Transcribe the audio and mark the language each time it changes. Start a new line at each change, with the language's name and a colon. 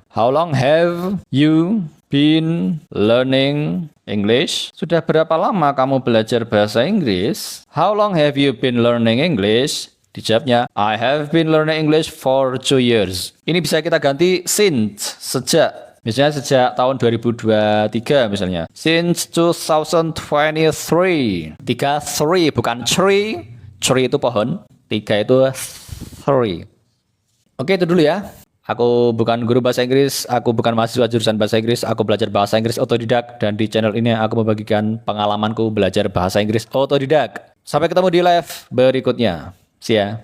English: How long have you been learning English?
Indonesian: Sudah berapa lama kamu belajar bahasa Inggris?
English: How long have you been learning English?
Indonesian: Dijawabnya,
English: I have been learning English for 2 years.
Indonesian: Ini bisa kita ganti since, sejak. Misalnya sejak tahun 2023 misalnya.
English: Since 2023.
Indonesian: 3 bukan tree. Tree itu pohon. 3 itu 3. Oke, itu dulu ya. Aku bukan guru bahasa Inggris, aku bukan mahasiswa jurusan bahasa Inggris, aku belajar bahasa Inggris otodidak, dan di channel ini aku membagikan pengalamanku belajar bahasa Inggris otodidak. Sampai ketemu di live berikutnya.
English: See ya.